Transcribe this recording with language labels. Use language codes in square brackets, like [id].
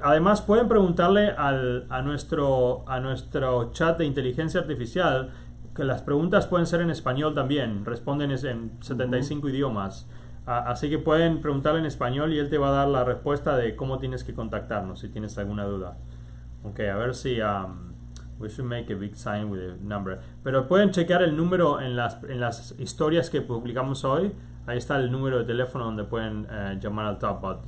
[es] Además pueden preguntarle a nuestro chat de inteligencia artificial, que las preguntas pueden ser en español también. Responden en 75 idiomas. Así que pueden preguntarle en español y él te va a dar la respuesta de cómo tienes que contactarnos si tienes alguna duda. [en] Ok, [es] a ver si [en] we should make a big sign with a number. [es] Pero pueden chequear el número en las historias que publicamos hoy. Ahí está el número de teléfono donde pueden llamar al Topbot.